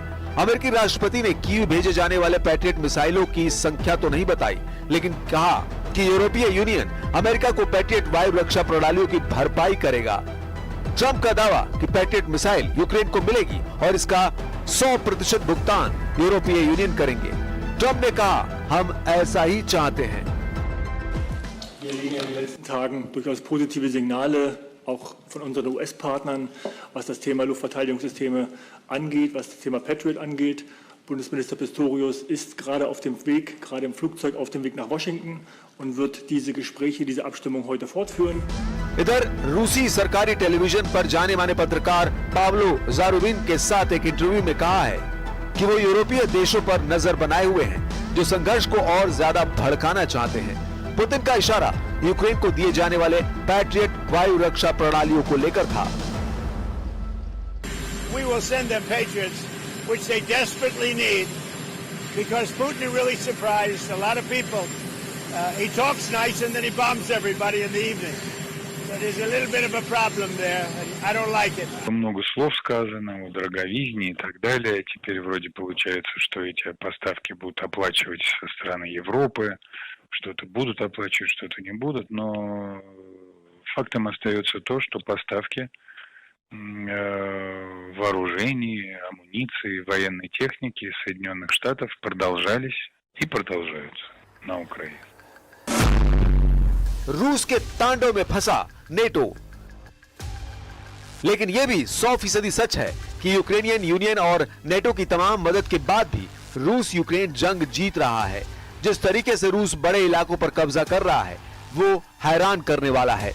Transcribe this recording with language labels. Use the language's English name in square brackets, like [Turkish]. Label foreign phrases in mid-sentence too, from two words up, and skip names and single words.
[Hindi] अमेरिकी राष्ट्रपति ने कीव भेजे जाने वाले पैट्रियट मिसाइलों की संख्या तो नहीं बताई, लेकिन कहा कि यूरोपीय यूनियन अमेरिका को पैट्रियट वायु रक्षा प्रणालियों की भरपाई करेगा। ट्रंप का दावा कि पैट्रियट मिसाइल यूक्रेन को मिलेगी और इसका 100% भुगतान यूरोपीय यूनियन करेंगे। ट्रंप ने कहा, हम ऐसा ही चाहते हैं। [German] Wir erleben in den letzten Tagen durchaus positive Signale, auch von unseren US-Partnern, was das Thema Luftverteidigungssysteme angeht, was das Thema Patriot angeht. Bundesminister Pistorius ist gerade auf dem Weg, gerade im Flugzeug auf dem Weg nach Washington und wird diese Gespräche, diese Abstimmung heute fortführen. [Hindi] इधर रूसी सरकारी टेलीविजन पर जाने माने पत्रकार पाब्लो ज़ारुबिन के साथ एक इंटरव्यू में कहा है कि वो यूरोपीय देशों पर नजर बनाए हुए हैं, जो संघर्ष को और ज्यादा भड़काना चाहते हैं। पुतिन का इशारा यूक्रेन को दिए जाने वाले पैट्रियट वायु रक्षा प्रणालियों को लेकर था। [English] We will send them Patriots, which they desperately need, because Putin really surprised a lot of people. He talks nice and then he bombs everybody in the evening. So there's a little bit of a problem there, and I don't like it. [Russian] Много слов сказано о дороговизне и так далее. Теперь вроде получается, что эти поставки будут оплачивать со стороны Европы. Что-то будут оплачивать, что-то не будут. Но фактом остается то, что поставки вооружений, амуниции, военной техники из Соединенных Штатов продолжались и продолжаются на Украине. [Hindi] रूस के तांडव में फंसा नेटो। लेकिन यह भी 100% सच है कि यूक्रेनियन यूनियन और नेटो की तमाम मदद के बाद भी रूस यूक्रेन जंग जीत रहा है। जिस तरीके से रूस बड़े इलाकों पर कब्जा कर रहा है वो हैरान करने वाला है।